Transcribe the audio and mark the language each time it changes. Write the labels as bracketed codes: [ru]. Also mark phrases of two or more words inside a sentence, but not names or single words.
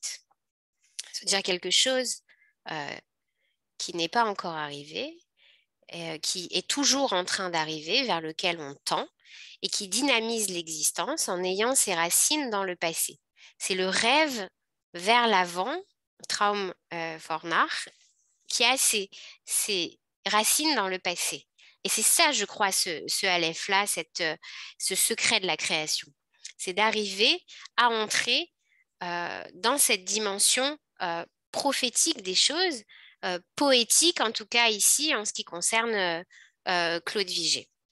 [fr] C'est-à-dire quelque chose qui n'est pas encore arrivé, qui est toujours en train d'arriver, vers lequel on tend, et qui dynamise l'existence en ayant ses racines dans le passé. C'est le rêve vers l'avant, [de] Traum vor nach, [fr] qui a ses racines dans le passé. Et c'est ça, je crois, ce Aleph-là, ce secret de la création. C'est d'arriver à entrer dans cette dimension prophétique des choses, poétique en tout cas ici, en ce qui concerne Claude Vigée.